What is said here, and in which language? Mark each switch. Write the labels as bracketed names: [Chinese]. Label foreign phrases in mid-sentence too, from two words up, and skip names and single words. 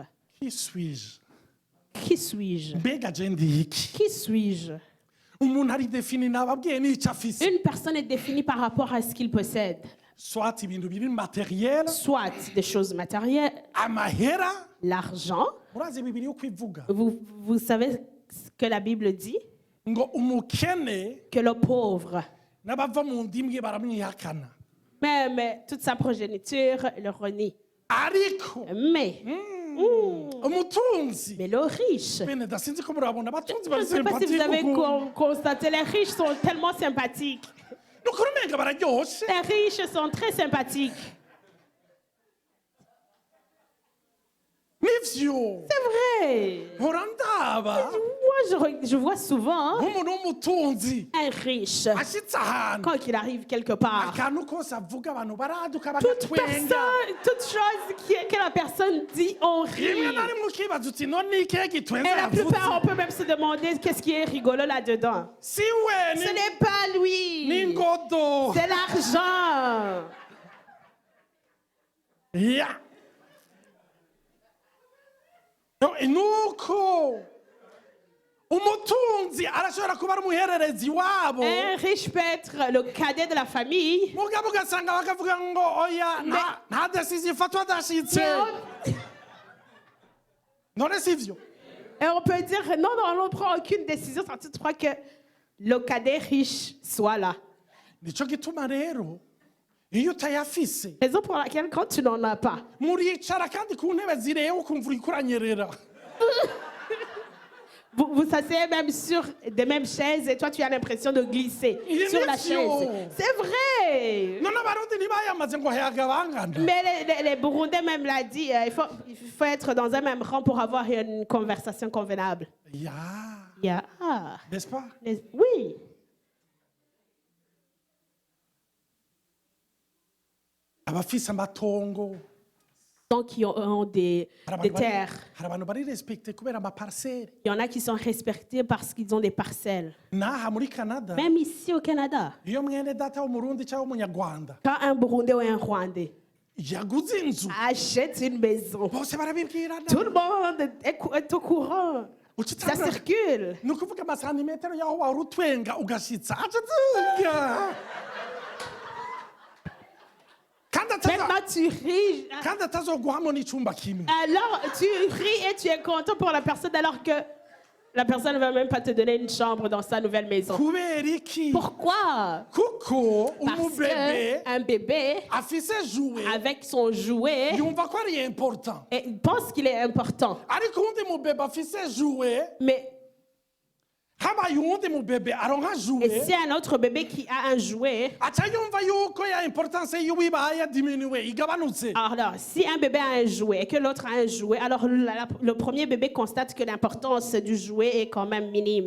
[French] qui suis-je Qui suis-je? [Rundi] mbega je ndi iki [French] Qui suis-je? [Rundi] umuntu ari defini nababwiye n'icyo afise [French] Une personne est définie par rapport à ce qu'il possède. [Rundi] soit ibintu biri materiel [French] Soit des choses matérielles, [Rundi] amahera [French] l'argent. [Rundi] murazi bibiri uko ivuga [French] Vous savez ce que la Bible dit? [Rundi] ngo umukene [French] Que le pauvre, [Rundi] n'abava mu ndimwe baramwihakana [French] même toute sa progéniture, le renie. [Rundi] ariko [French] Mais [Rundi] umutunzi [French] le riche, [Rundi] bene dasinzi ko murabona abatunzi [French] je [Rundi] bari [French] ne sais pas si vous avez [Rundi] sympathique [French] constaté, les riches sont tellement sympathiques. [Rundi] nukuri umenga bararyoshe [French] Les riches sont très sympathiques. [Rundi] nivyo [French] C'est vrai. [Rundi] mpora ndaba [French] Moi, je vois souvent [Rundi] nk'umuntu w'umutunzi [French] un riche, [Rundi] ashitse ahantu [French] quand il arrive quelque part, [Rundi] akantu kose avuga abantu baraduka [French] toute [Rundi] bagatwenga [French] chose que la personne dit, on rit. [Rundi] rimwe na rimwe ukibaza uti none ni ikihe gitwenza [French] Et la plupart, on [Rundi] yavuze [French] peut même se demander qu'est-ce qui est rigolo là-dedans. [Rundi] si we [French] Ce n'est pas lui. [Rundi] ni ngodo [French] C'est l'argent. [Rundi] ya nuko umutunzi arashobora kuba ari umuhererezi wabo [French] Un riche peut être le cadet de la famille. [Rundi] mugabo ugasanga bakavuga ngo oya nta decisiyo ifatwa adashitse [French] Mais [Rundi] none sivyo [French] Et on peut dire, non, on ne prend aucune décision sans toutefois que le cadet riche soit là. [Rundi] Nico gituma rero iyo utayafise [French] Raison pour laquelle, quand tu n'en as pas, [Rundi] muricara kandi ku ntebe zireba ukumva uriko uranyerera. [French] vous vous asseyez même sur des mêmes chaises et toi, tu as l'impression de glisser Il est sur la méfiant. chaise. C'est vrai. [Rundi] None abarundi ntibayamaze ngo hayagabangana. [French] Mais les Burundais même l'a dit, il faut être dans un même rang pour avoir une conversation convenable. Ya, n'est-ce pas? Oui. [Rundi] Abafise amatongo [French] Donc, qui ont des terres. [Rundi] hari abantu bari respecte kubera amaparcelle. [French] Il y en a qui sont respectés parce qu'ils ont des parcelles. [Rundi] Naha muri Canada [French] Même ici au Canada, [Rundi] iyo mwene data w'umurundi cyangwa w'umunyarwanda [French] quand un Burundais ou un Rwandais [Rundi] yaguze inzu [French] achète une maison, [Rundi] bose barabibwirana. [French] tout le monde est au courant. Ça circule. [Rundi] ni ukuvuga amasantimetero y'aho wari utwenga ugashitsa acaduga [French] Maintenant, tu ris. [Rundi] kandi atazoguhamo n'icumba kimwe. [French] Alors, tu ris et tu es content pour la personne alors que la personne ne va même pas te donner une chambre dans sa nouvelle maison. [Rundi] kubera iki? [French] Pourquoi? [Rundi] kuko [French] Parce [Rundi] umubebe [French] qu'un bébé, [Rundi] afise jouet [French] avec son jouet, [Rundi] yumva ko ari important, [French] et il pense qu'il est important. [Rundi] ariko uwundi mubebe afise jouet [French] Mais [Rundi] habaye uwundi mubebe aronka [French] et [Rundi] jouet [French] si un autre bébé qui a un jouet, [Rundi] aca yumva yuko ya importance yiwe ibaye diminuwe igabanutse. [French] alors si un bébé a un jouet et que l'autre a un jouet, alors le premier bébé constate que l'importance du jouet est quand même minime.